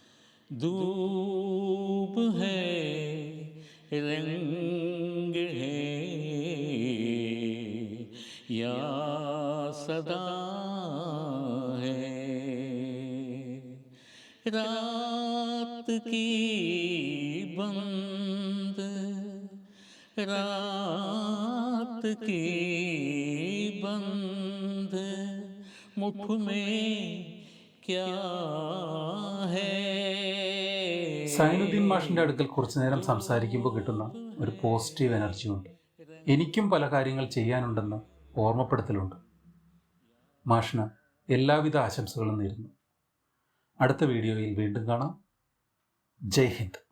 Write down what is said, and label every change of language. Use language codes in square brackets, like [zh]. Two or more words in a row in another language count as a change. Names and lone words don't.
[hi] धूप है रंग है या सदा है रात की बंद रात की बंद मुठ में क्या है. [ml] സൈനുദ്ദീൻ മാഷിൻ്റെ അടുക്കൽ കുറച്ചു നേരം സംസാരിക്കുമ്പോൾ കിട്ടുന്ന ഒരു പോസിറ്റീവ് എനർജിയുണ്ട്. എനിക്കും പല കാര്യങ്ങൾ ചെയ്യാനുണ്ടെന്ന് ഓർമ്മപ്പെടുത്തലുണ്ട്. മാഷിന് എല്ലാവിധ ആശംസകളും നേരുന്നു. അടുത്ത വീഡിയോയിൽ വീണ്ടും കാണാം. [hi] जय हिन्द.